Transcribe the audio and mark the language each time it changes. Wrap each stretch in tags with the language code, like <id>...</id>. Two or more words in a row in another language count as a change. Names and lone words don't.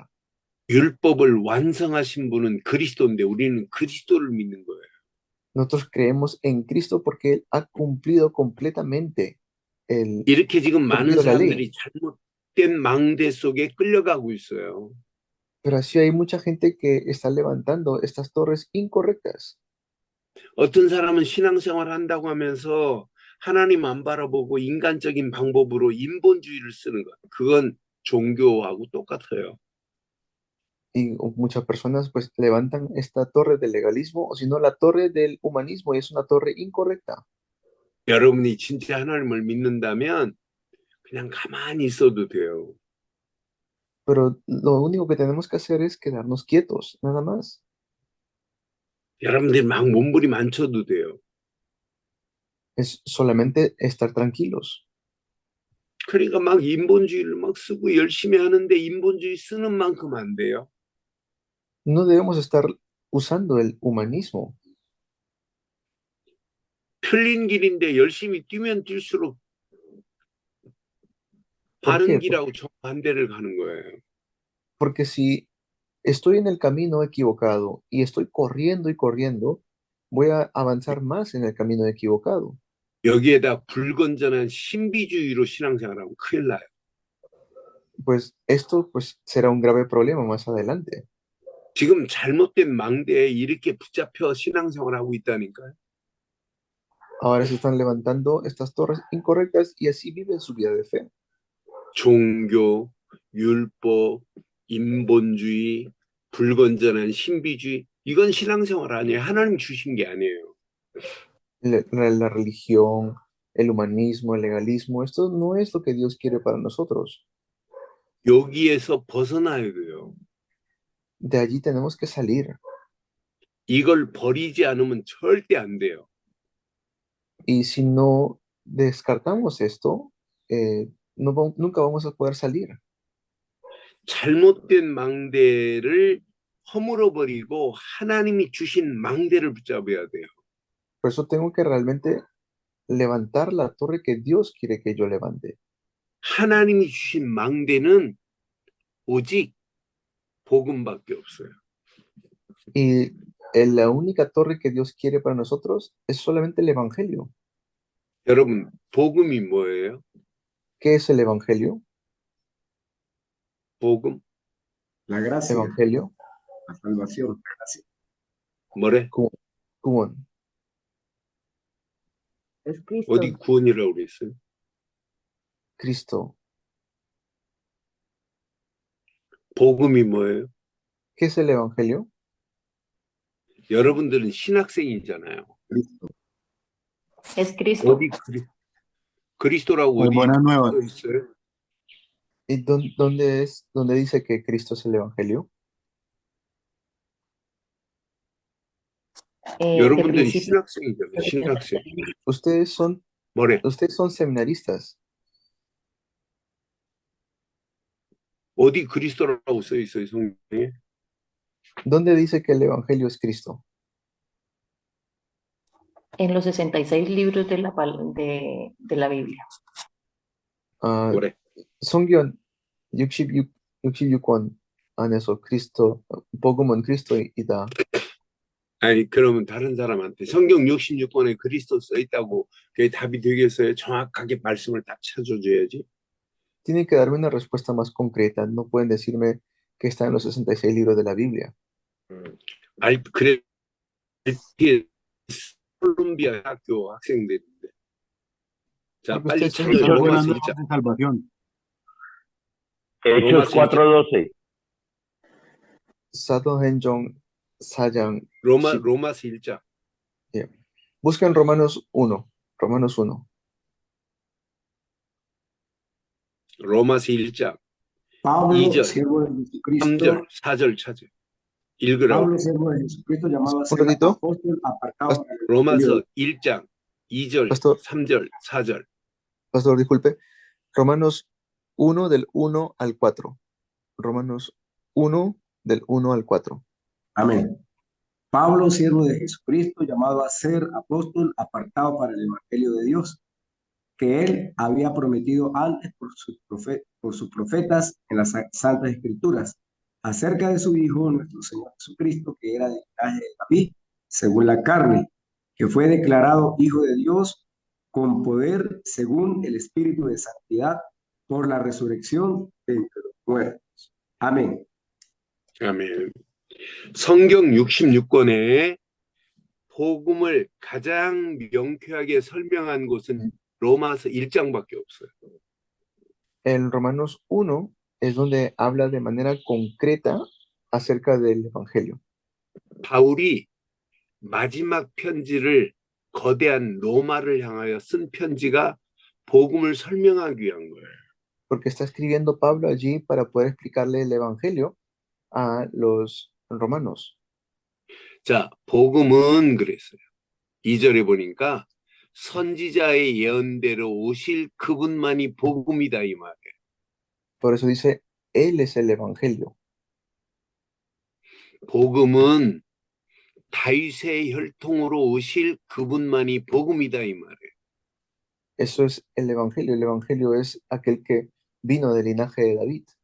<ko>율법을 완성하신 분은 그리스도인데 우리는 그리스도를 믿는 거예요.</ko> <es>Nosotros creemos en Cristo porque Él ha cumplido completamente</es> <ko>이렇게 지금 많은</ko> <es>cumplido la ley.</es> <ko>사람들이 잘못된 망대 속에 끌려가고 있어요.</ko> <es>Pero así hay mucha gente que está levantando estas torres incorrectas.</es> <ko>어떤 사람은 신앙생활 한다고 하면서 하나님 안 바라보고 인간적인 방법으로 인본주의를 쓰는 것. 그건 종교하고 똑같아요.</ko> <es>Y muchas personas pues levantan esta torre del legalismo o si no la torre del humanismo y es una torre incorrecta.</es> <ko>여러분이 진짜 하나님을 믿는다면 그냥 가만히 있어도 돼요.</ko> <es>Pero lo único que tenemos que hacer es quedarnos quietos, nada más.</es> <ko>여러분들이 막 몸부림 안 쳐도 돼요.</ko> <es>Es solamente estar tranquilos.</es> <ko>그러니까 막 인본주의를 막 쓰고 열심히 하는데 인본주의 쓰는 만큼 안 돼요.</ko> <es>No debemos estar usando el humanismo.</es> <ko>틀린 길인데 열심히 뛰면 뛸수록</ko> <es>¿Por qué?</es> <ko>바른 길하고 정반대를 가는 거예요.</ko> <es>Porque si estoy en el camino equivocado y estoy corriendo y corriendo, voy a avanzar más en el camino equivocado.</es> <ko>여기에다 불건전한 신비주의로 신앙생활하면 큰일 나요.</ko> <es>Pues esto pues será un grave problema más adelante.</es> <ko>지금 잘못된 망대에 이렇게 붙잡혀 신앙생활하고 있다니까요.</ko> <es>Ahora se están levantando estas torres incorrectas y así viven su vida de fe.</es> <ko>종교, 율법, 인본주의, 불건전한 신비주의 이건 신앙생활 아니에요. 하나님 주신 게 아니에요.</ko> <es>La religión, el humanismo, el legalismo. Esto no es lo que Dios quiere para nosotros.</es> <ko>여기에서 벗어나야 돼요.</ko> <es>De allí tenemos que salir.</es> <ko>이걸 버리지 않으면 절대 안 돼요.</ko> <es>Y si no descartamos esto, nunca vamos a poder salir.</es> <ko>잘못된 망대를 허물어 버리고 하나님이 주신 망대를 붙잡아야 돼요.</ko> <es>Por eso tengo que realmente levantar la torre que Dios quiere que yo levante.</es> <ko>하나님이 주신 망대는 오직 복음밖에 없어요.</ko> <es>Y la única torre que Dios quiere para nosotros es solamente el Evangelio.</es> <ko>여러분, 복음이 뭐예요?</ko> <es>¿Qué es el Evangelio?</es> <ko>복음</ko> <es>La gracia, Evangelio. la salvación, la gracia.</es> <ko>뭐래? 구원.</ko> <es>Es Cristo.</es> <ko>어디 구원이라고 그랬어요?</ko> <es>Cristo.</es> <ko>복음이 뭐예요?</ko> <es>¿Qué es el Evangelio?</es> <ko>여러분들은 신학생이잖아요.</ko> <es>Cristo. Es Cristo.</es> <ko>어디 그리스도라고 어디</ko> <es>Buenas nuevas.</es> <ko>써 있어요?</ko> <es>¿Y dónde dice que Cristo es el Evangelio? De</es> <ko>여러분들은</ko> <es>principio.</es> <ko>신학생이잖아요. 신학생.</ko> <es>Ustedes son</es> <ko>뭐래?</ko> <es>seminaristas. 어디 그리스도라고 써 있어요, 성경에? ¿Dónde dice que el Evangelio es Cristo? En los 66 libros de la Biblia.</es> <ko>아, 뭐래? 성경 66권 안에서 복음은 그리스도이다. 아니, 그러면 다른 사람한테 성경 66권에 그리스도 써 있다고 그게 답이 되겠어요? 정확하게 말씀을 딱 찾아줘야지.</ko> <es>Tienen que darme una respuesta más concreta. No pueden decirme que está en los 66 libros de la Biblia.</es> <ko>그래, 콜롬비아 학교 학생들인데. 자,</ko> <es>Porque</es> <ko>빨리</ko> <es>ustedes</es> <ko>찾아.</ko> <es>son Buenas</es> <ko>로마서</ko> <es>nuevas</es> <ko>1장.</ko> <es>de salvación.</es> <ko>로마서</ko> <es>Hechos 4:12.</es> <ko>사도행전 4장. 로마서 1장.</ko> <es>Busquen Romanos 1. Romanos 1.</es> <ko>로마서 1장.</ko> <es>Pablo,</es> <ko>2절,</ko> <es>siervo de Jesucristo.</es> <ko>3절, 4절 찾아. 읽으라고.</ko> <es>Pablo, siervo de Jesucristo, llamado a Un ser ratito. apóstol, apartado para el</es> <ko>로마서</ko> <es>evangelio.</es> <ko>1장, 2절,</ko> <es>Pastor.</es> <ko>3절, 4절.</ko> <es>Pastor, disculpe. Romanos 1 del 1 al 4. Romanos 1 del 1 al 4. Amén. Pablo, siervo de Jesucristo, llamado a ser apóstol, apartado para el evangelio de Dios, que él había prometido antes por sus profetas en las santas escrituras, acerca de su Hijo, nuestro Señor Jesucristo, que era del linaje de David, según la carne, que fue declarado Hijo de Dios con poder según el Espíritu de santidad por la resurrección de entre los muertos. Amén.</es> <ko>아멘. 성경 66권에 복음을 가장 명쾌하게 설명한 곳은 로마서 1장밖에 없어요.</ko> <es>En Romanos 1 es donde habla de manera concreta acerca del Evangelio.</es> <ko>바울이 마지막 편지를 거대한 로마를 향하여 쓴 편지가 복음을 설명하기 위한 거예요.</ko> <es>Porque está escribiendo Pablo allí para poder explicarle el Evangelio a los romanos.</es> <ko>자, 복음은 그랬어요. 2절에 보니까 선지자의 예언대로 오실 그분만이 복음이다 이 말이에요.</ko> <es>Por eso dice, Él es el Evangelio.</es> <ko>복음은 다윗의 혈통으로 오실 그분만이 복음이다 이 말이에요.</ko> <es>Eso es el Evangelio. El Evangelio es aquel que vino del linaje de David.</es>